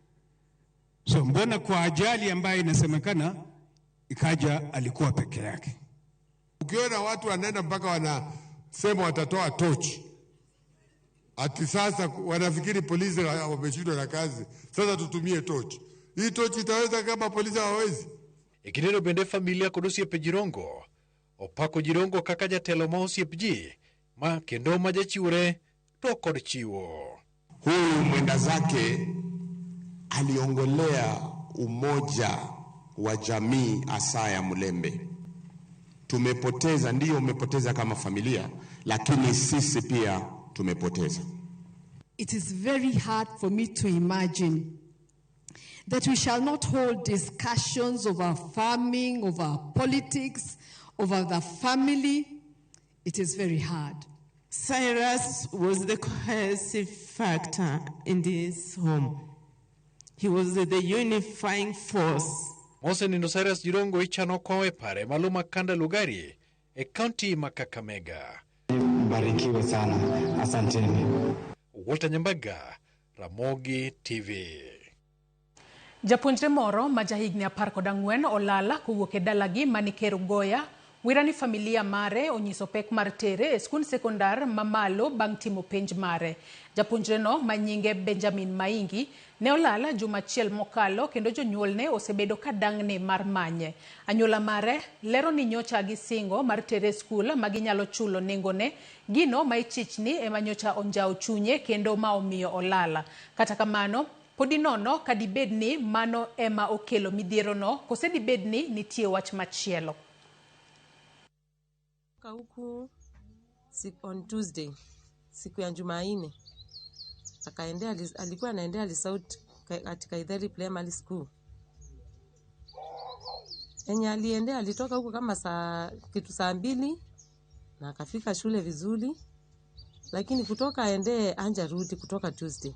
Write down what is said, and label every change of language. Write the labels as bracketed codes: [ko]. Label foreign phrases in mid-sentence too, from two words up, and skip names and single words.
[sw] So mbona kwa ajali ambayo inasemekana ikaja alikuwa peke yake? Ukiona watu wanaenda mpaka wanasema watatoa tochi, ati sasa wanafikiri polisi wameshindwa na kazi, sasa tutumie tochi. Hii tochi itaweza kama polisi hawawezi? [luo] Ikidero bende familia kod osiepe Jirongo opako Jirongo kaka jatelo ma osiep ji ma kendo ma jachiwre to kod chiwo. [sw] Huyu mwenda zake aliongolea umoja wa jamii Asaya Mulembe. Tumepoteza, ndiyo umepoteza kama familia, lakini sisi pia tumepoteza. [en] It is very hard for me to imagine that we shall not hold discussions over farming, over politics, over the family. It is very hard. Cyrus was the cohesive factor in this home. He was the unifying force. [luo] Mosenindo Cyrus Jirongo ichano kowe pare maluma kanda Lugari e county Kakamega. [sw] Barikiwe sana. Asanteni. Walter Nyambaga, Ramogi TV. [luo] Japuonjre moro ma jahigni 14 olala kowuok e dalagi Manikero Goya wirani familia mare onyiso pek mar tere e skul sekondar mamalo bang' timo penj mare. Japuonjre no manyinge Benjamin Maingi ne olala jumachiel mokalo kendo jonyuolne osebedo kadang'ne mar manye. Anyuola mare lero ni nyocha gi singo mar tere skul ma ginyalo chulo nengone gino ma ichichni ema nyocha onjao chunye kendo ma omiyo olala. Kata kamano podi nono kadibedni mano ema okelo midhiero no kose dibedni nitie wach machielo. [sw] Huku [en] on Tuesday [sw] siku ya Jumanne akaendea, alikuwa anaendea Lisauti katika Idheri Primary School. Enye aliendea alitoka huko kama saa 2 na akafika shule vizuri, lakini kutoka aendee anja rudi kutoka Tuesday.